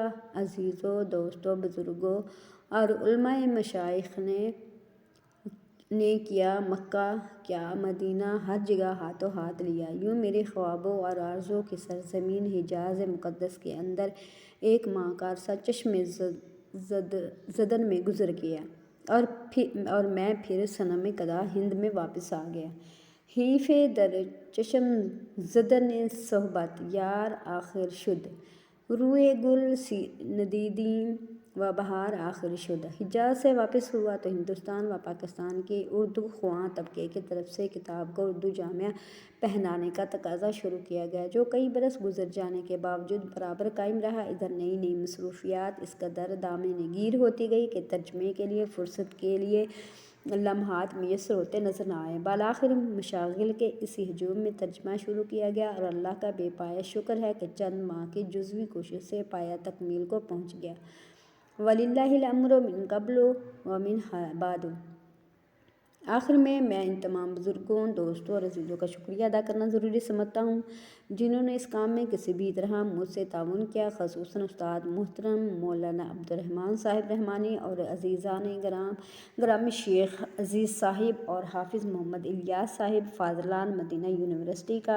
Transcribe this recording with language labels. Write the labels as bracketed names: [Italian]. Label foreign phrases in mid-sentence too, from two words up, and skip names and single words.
[Urdu] عزیزوں، دوستوں، بزرگوں اور علماء مشائخ نے کیا مکہ، کیا مدینہ، ہر جگہ ہاتھوں ہاتھ لیا۔ یوں میرے خوابوں اور آرزوؤں کی سرزمین حجاز مقدس کے اندر 1 ماہ کا عرصہ چشم زدن میں گزر گیا اور میں پھر صنم قدا ہند میں واپس آ گیا۔ [Persian] حیف در چشم زدن صحبت یار آخر شد، روئے گل ندیدیم و بہار آخر شد۔ [Urdu] حجاز سے واپس ہوا تو ہندوستان و پاکستان کے اردو خواں طبقے کی طرف سے کتاب کو اردو جامہ پہنانے کا تقاضا شروع کیا گیا، جو کئی برس گزر جانے کے باوجود برابر قائم رہا۔ ادھر نئی نئی مصروفیات اس قدر دامن گیر ہوتی گئی کہ ترجمے کے لیے فرصت کے لیے لمحات میسر ہوتے نظر نہ آئے۔ بالآخر مشاغل کے اسی ہجوم میں ترجمہ شروع کیا گیا اور اللہ کا بے پایہ شکر ہے کہ چند ماہ کی جزوی کوشش سے پایہ تکمیل کو پہنچ گیا۔ [Arabic] وَلِلَّهِ الْأَمْرُ مِن قَبْلُ وَمِن بَعْدُ۔ [Urdu] آخر میں ان تمام بزرگوں، دوستوں اور عزیزوں کا شکریہ ادا کرنا ضروری سمجھتا ہوں جنہوں نے اس کام میں کسی بھی طرح مجھ سے تعاون کیا، خصوصاً استاد محترم مولانا عبدالرحمان صاحب رحمانی اور عزیزان گرامی شیخ عزیز صاحب اور حافظ محمد الیاس صاحب فاضلان مدینہ یونیورسٹی کا۔